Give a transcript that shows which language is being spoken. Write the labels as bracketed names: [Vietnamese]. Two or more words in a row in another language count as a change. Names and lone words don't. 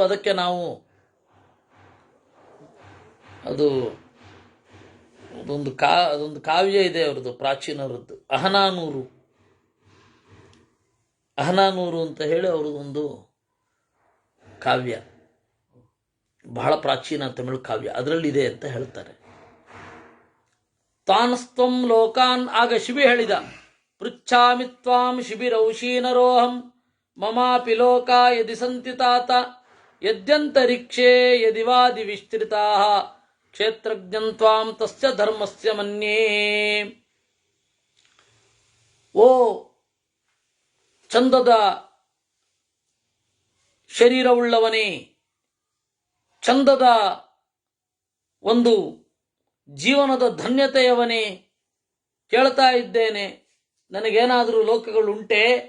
[Kannada] ಅದಕ್ಕೆ ನಾವು ಅದೊಂದು ಕಾವ್ಯ ಇದೆ ಅವ್ರದ್ದು, ಪ್ರಾಚೀನವರದ್ದು, ಅಹನಾನೂರು ಅಂತ ಹೇಳಿ ಅವ್ರದ್ದೊಂದು ಕಾವ್ಯ, ಬಹಳ ಪ್ರಾಚೀನ ತಮಿಳು ಕಾವ್ಯ, ಅದರಲ್ಲಿದೆ ಅಂತ ಹೇಳ್ತಾರೆ. [Sanskrit] ತಾನಸ್ತ್ವಂ ಲೋಕಾನ್, [Kannada] ಆಗ ಶಿಬಿ ಹೇಳಿದ, [Sanskrit] ಪೃಚ್ಛಾಮಿ ತ್ವಾಂ ಶಿಬಿರೌಶೀನರೋಹಂ ಮಮಾಪಿ ಲೋಕಾ ಯದಿ ಸಂತಿ ತಾತ ಯದ್ಯಂತರಿಕ್ಷೇ ಯದಿವಾದಿ ವಿಸ್ತೃತಾಃ ಕ್ಷೇತ್ರಜ್ಞಂ ತ್ವಾಂ ತಸ್ಯ ಧರ್ಮಸ್ಯ ಮನ್ಯೇ. [Kannada] ಓ ಚಂದದ ಶರೀರವುಳ್ಳವನೇ, ಚಂದದ ಒಂದು ಜೀವನದ ಧನ್ಯತೆಯವನೇ, ಕೇಳ್ತಾ ಇದ್ದೇನೆ, ನನಗೇನಾದರೂ ಲೋಕಗಳುಂಟೆ?